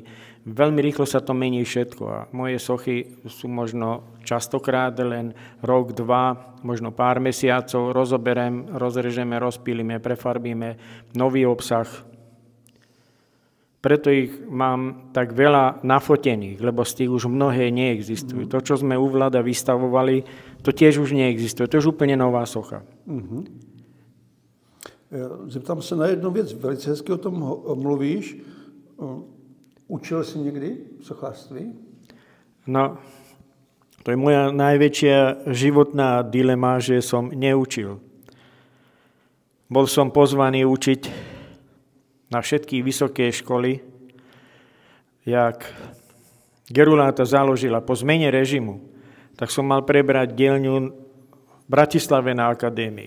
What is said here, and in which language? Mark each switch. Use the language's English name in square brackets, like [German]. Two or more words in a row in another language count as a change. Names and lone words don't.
[Slovak] Veľmi rýchlo sa to mení všetko a moje sochy sú možno častokrát len rok, 2, možno pár mesiacov, rozrežeme, rozpílime, prefarbíme nový obsah. Preto ich mám tak veľa nafotených, lebo z tých už mnohé neexistujú. To, čo sme u Vlada vystavovali, to tiež už neexistuje. To je už úplne nová socha. [Czech] Zeptám se na jednu věc, velice hezky o tom mluvíš. Učil jsi někdy sochařství? [Slovak] No, to je moja najväčšia životná dilema, že som neučil. Bol som pozvaný učiť na všetky vysoké školy. jak Geruláta založila po zmene režimu, tak som mal prebrať dielňu v Bratislave na akadémii.